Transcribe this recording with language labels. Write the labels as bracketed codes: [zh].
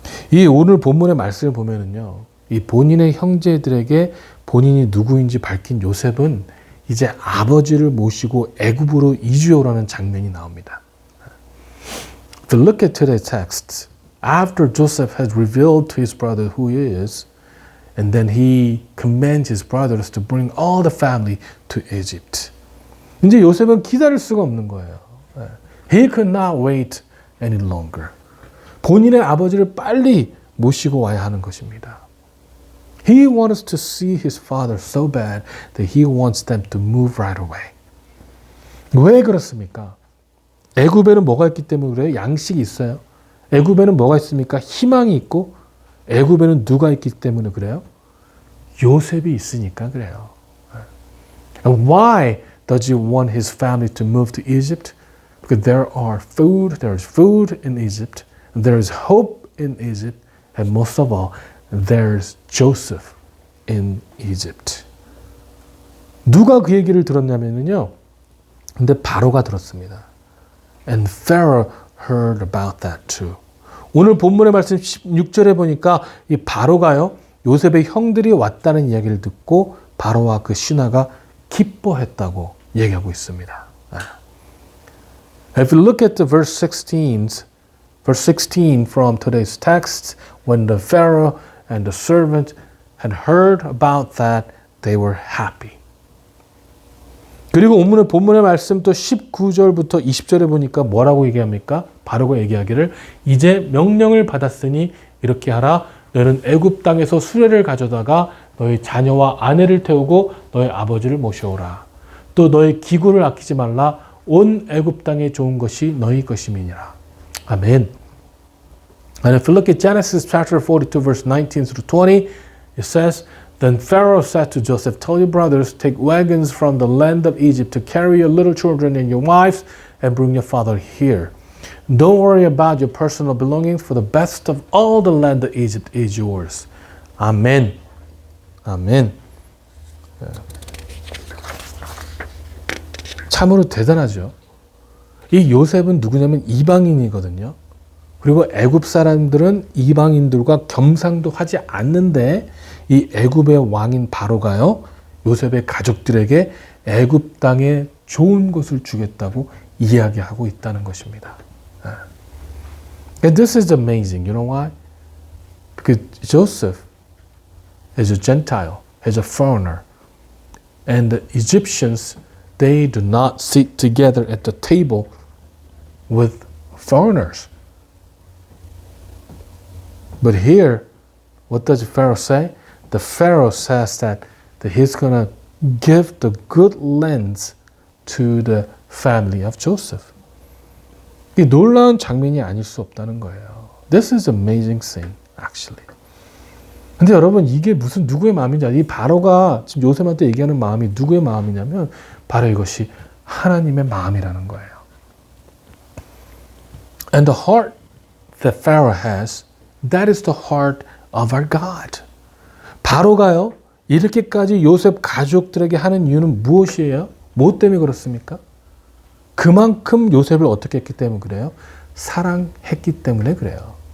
[ko] 이 오늘 본문의 말씀을 보면은요, 이 본인의 형제들에게 본인이 누구인지 밝힌 요셉은 이제 아버지를 모시고 애굽으로 이주해 오라는 장면이 나옵니다. [en] If you look at today's text, after Joseph has revealed to his brother who he is, and then he commands his brothers to bring all the family to Egypt. [ko] 이제 요셉은 기다릴 수가 없는 거예요. [en] He could not wait any longer. [ko] 본인의 아버지를 빨리 모시고 와야 하는 것입니다. [en] He wants to see his father so bad that he wants them to move right away. [ko] 왜 그렇습니까? 애굽에는 뭐가 있기 때문에 그래요? 양식이 있어요. 애굽에는 뭐가 있습니까? 희망이 있고 애굽에는 누가 있기 때문에 그래요? 요셉이 있으니까 그래요. [en] And why does he want his family to move to Egypt? Because there is food in Egypt, there is hope in Egypt, and most of all, there's Joseph in Egypt. [ko] 누가 그 얘기를 들었냐면요. 근데 바로가 들었습니다. [en] And Pharaoh heard about that too. [ko] 오늘 본문의 말씀 16절에 보니까 이 바로가요. 요셉의 형들이 왔다는 이야기를 듣고 바로와 그 신하가 기뻐했다고 얘기하고 있습니다. [en] If you look at the verse 16 from today's text, when the Pharaoh and the servant had heard about that, they were happy. [ko] 그리고 본문의 말씀 또 19절부터 20절에 보니까 뭐라고 얘기합니까? 바로가 얘기하기를 이제 명령을 받았으니 이렇게 하라. 너는 애굽 땅에서 수레를 가져다가 너희 자녀와 아내를 태우고 너희 아버지를 모셔오라. 또 너희 기구를 아끼지 말라. 온 애굽 땅에 좋은 것이 너희 것임이니라. 아멘. [en] And if you look at Genesis chapter 42 verse 19 through 20, it says, Then Pharaoh said to Joseph, tell your brothers, take wagons from the land of Egypt to carry your little children and your wives and bring your father here. Don't worry about your personal belongings, for the best of all the land of Egypt is yours. Amen. [ko] 아멘. 참으로 대단하죠. 이 요셉은 누구냐면 이방인이거든요. 그리고 애굽 사람들은 이방인들과 겸상도 하지 않는데 이 애굽의 왕인 바로가요, 요셉의 가족들에게 애굽 땅에 좋은 것을 주겠다고 이야기하고 있다는 것입니다. [en] And this is amazing. You know why? Because Joseph is a Gentile, is a foreigner. And the Egyptians, they do not sit together at the table with foreigners. But here, what does Pharaoh say? The Pharaoh says that he's going to give the good lands to the family of Joseph. [ko] 이 놀라운 장면이 아닐 수 없다는 거예요. [en] This is amazing thing, actually. [ko] 근데 여러분, 이게 무슨 누구의 마음인지 이 바로가 지금 요셉한테 얘기하는 마음이 누구의 마음이냐면 바로 이것이 하나님의 마음이라는 거예요. [en] And the heart that Pharaoh has, that is the heart of our God. [ko] 바로가요, 이렇게까지 요셉 가족들에게 하는 이유는 무엇이에요? 뭐 때문에 그렇습니까? 그만큼 요셉을 어떻게 했기 때문에 그래요? 사랑했기 때문에 그래요.